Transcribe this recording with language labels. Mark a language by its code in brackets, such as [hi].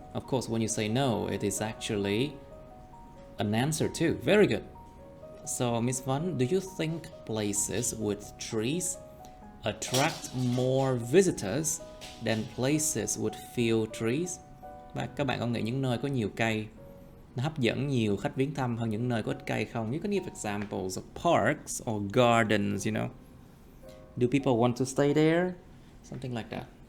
[en] Of course, when you say no, it is actually an answer too. Very good. So, Miss Văn, do you think places with trees attract more visitors than places with few trees? [vi] Các bạn có nghĩ những nơi có nhiều cây nó hấp dẫn nhiều khách viếng thăm hơn những nơi có ít cây không? [en] You can give examples of parks or gardens, you know. Do people want to stay there? Something like that.